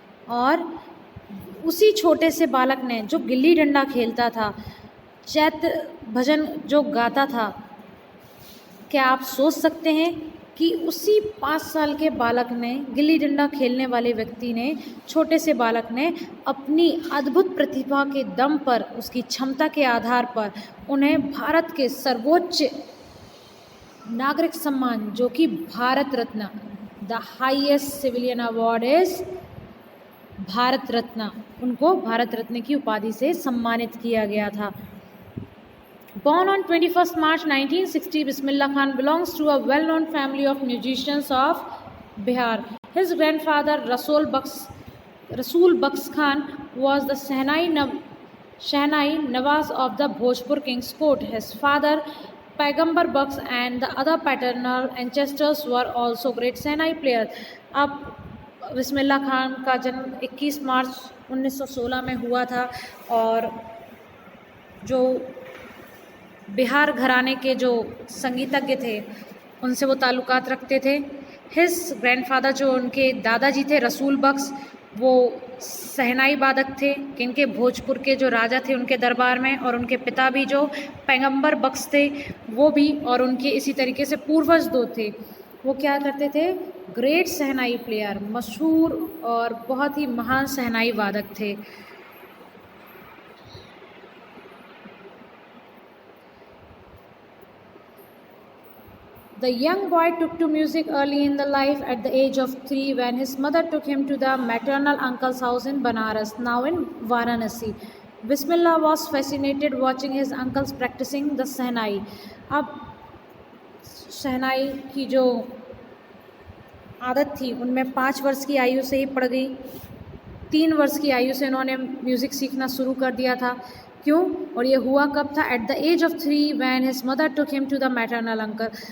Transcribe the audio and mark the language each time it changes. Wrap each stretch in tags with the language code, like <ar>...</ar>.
<hi>और उसी छोटे से बालक ने जो गिल्ली डंडा खेलता था, चैत्र भजन जो गाता था, क्या आप सोच सकते हैं कि उसी 5 साल के बालक ने, गिल्ली डंडा खेलने वाले व्यक्ति ने, छोटे से बालक ने अपनी अद्भुत प्रतिभा के दम पर, उसकी क्षमता के आधार पर उन्हें भारत के सर्वोच्च नागरिक सम्मान जो कि Bharat Ratna,</hi> <en>the highest civilian award is Bharat Ratna,</en> <hi>उनको भारत रत्न की उपाधि से सम्मानित किया गया था।</hi> <en>Born on 21st March 1960, Bismillah Khan belongs to a well-known family of musicians of Bihar. His grandfather Rasool Baks Khan was the Shehnai Nawaz of the Bhojpur King's Court. His father Paigambar Baks and the other paternal ancestors were also great Shehnai players.</en> <hi>अब बिस्मिल्लाह खान का जन्म 21 मार्च 1916 में हुआ था, और जो बिहार घराने के जो संगीतज्ञ थे उनसे वो ताल्लुकात रखते थे।</hi> <en>his grandfather</en> <hi>जो उनके दादाजी थे रसूल बख्श, वो शहनाई वादक थे, किनके भोजपुर के जो राजा थे उनके दरबार में, और उनके पिता भी जो पैगंबर बख्श थे वो भी, और उनके इसी तरीके से पूर्वज दो थे, वो क्या करते थे,</hi> <en>great shehnai player,</en> <hi>मशहूर और बहुत ही महान शहनाई वादक थे।</hi> <en>The young boy took to music early in the life at the age of 3 when his mother took him to the maternal uncle's house in Banaras, now in Varanasi. Bismillah was fascinated watching his uncles practicing the shehnai.</en> <hi>अब शहनाई की जो आदत थी उनमें 5 वर्ष की आयु से ही पड़ गई। 3 वर्ष की आयु से उन्होंने म्यूज़िक सीखना शुरू कर दिया था। क्यों? और ये हुआ कब था?</hi> <en>At the age of 3 when his mother took him to the maternal uncle.</en>